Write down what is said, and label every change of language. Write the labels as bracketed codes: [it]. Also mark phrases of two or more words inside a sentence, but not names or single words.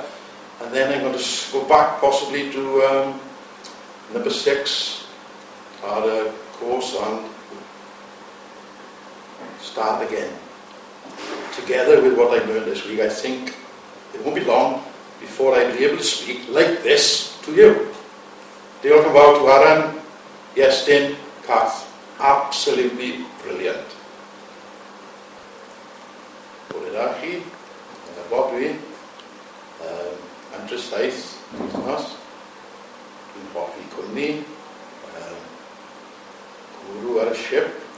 [en] And then I'm going to go back possibly to number 6, our course, and start again. Together with what I learned this week, I think it won't be long before I'll be able to speak like this to you. [cy] Diolch yn fawr to Aaron, Iestyn, Cath. [en] Absolutely brilliant. [cy] Bore da chi, yn y bod dwi, am Tresaith, wythnos. Dwi'n hoffi cwmni, gwrw ar y ship.